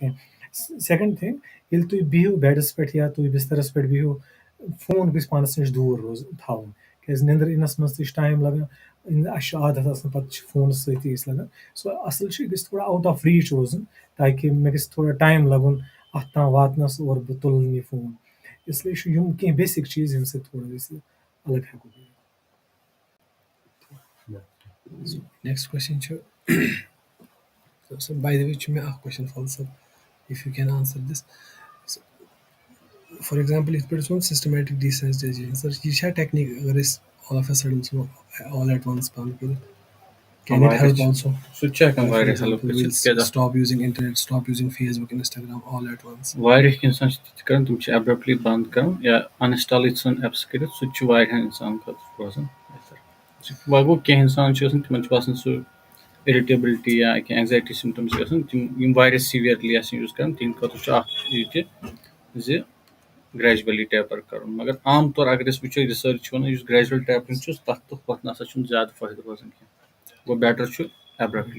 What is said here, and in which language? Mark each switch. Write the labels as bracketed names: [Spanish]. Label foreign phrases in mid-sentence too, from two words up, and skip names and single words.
[Kashmiri] کینٛہہ [English] second thing [Kashmiri] ییٚلہِ تُہۍ بِہِو بیڈس پٮ۪ٹھ یا تُہۍ بِسترس پٮ۪ٹھ بِہِو فون گژھِ پانس نِش دوٗر تھاوُن کیازِ نیندٕر یِنس منٛز تہِ چھُ ٹایم لگان اَسہِ چھُ عادت آسان پتہٕ چھُ فونس سۭتی أسۍ لگان سو اَصٕل چھُ یہِ گژھِ تھوڑا [English] out of reach [Kashmiri] روزُن تاکہِ مےٚ گژھِ تھوڑا ٹایم لگُن اَتھ تام واتنس اور بہٕ تُلہٕ یہِ فون اسلیے چھُ یِم کینٛہہ بیسِک چیٖز ییٚمہِ سۭتۍ تھوڑا گژھِ الگ ہٮ۪کو [English] next question چھُ باے د وے [Kashmiri] چھُ مےٚ اکھ [English] question فضل صٲب if you can answer this for example [Kashmiri] یِتھ پٲٹھۍ سون [English] systematic desensitization sir [Kashmiri] یہِ چھا ٹیکنیٖک اگر أسۍ [English] all of a sudden ژھٕنو all at once [Kashmiri] بنٛد کٔرِتھ [English] can it help also [Kashmiri] سُہ تہِ چھُ ہٮ۪کان واریاہ ہیلپ گٔژھِتھ تِکیازِ [English] stop using internet stop using Facebook Instagram all at once [Kashmiri] واریاہ اِنسان چھِ تِتہِ کران تِم چھِ ایبرپٹلی بنٛد کران یا انسٹالٕے ژھٕن ایپٕس کٔرِتھ سُہ تہِ چھُ واریاہن اِنسانن خٲطرٕ روزان بہتر وۄنۍ گوٚو کینٛہہ اِنسان چھِ آسان تِمن چھُ باسان سُہ اِرِٹیبلٹی یا کینٛہہ [English] anxiety symptoms [Kashmiri] چھِ آسان تِم یِم واریاہ سیٖویرلی آسان یوٗز کران تِہنٛدِ خٲطرٕ چھُ اکھ یہِ تہِ زِ [English] gradually taper [Kashmiri] کرُن مگر عام طور اگر أسۍ وٕچھو رِسٲرٕچ چھُ وَنان یُس [English] gradual tapering [Kashmiri] چھُ تَتھ تہٕ ہُتھ نہ سا چھُنہٕ زیادٕ فٲیدٕ روزان کینٛہہ گوٚو بیٹر چھُ ایبرپٹلی